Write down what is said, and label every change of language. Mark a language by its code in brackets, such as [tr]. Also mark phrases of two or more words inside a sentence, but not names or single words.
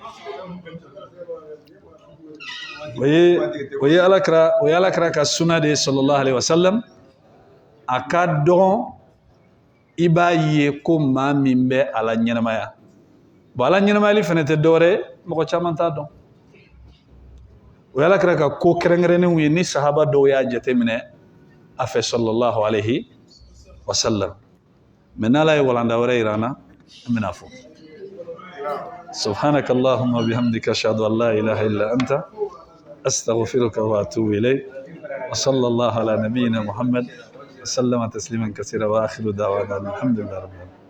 [bm] o ye alakira ka sunna de [ar] صلى الله عليه وسلم [bm] a ka dɔgɔn i b'a ye ko maa min bɛ ala ɲɛnamaya ala ɲɛnamayali fana tɛ dɔwɛrɛ mɔgɔ caman t'a dɔn o ye Alakira ka ko kɛrɛnkɛrɛnnenw ye ni sahaba dɔw y'a jateminɛ a fɛ [ar] صلى الله عليه وسلم [bm] mais n'Ala ye walanda wɛrɛ yira an na an bɛna fɔ [ar] سبحانك اللهم وبحمدك أشهد أن لا إله إلا أنت أستغفرك وأتوب إليك وصلى الله على نبينا محمد وسلم تسليما كثيرا وآخر دعوانا الحمد لله رب العالمين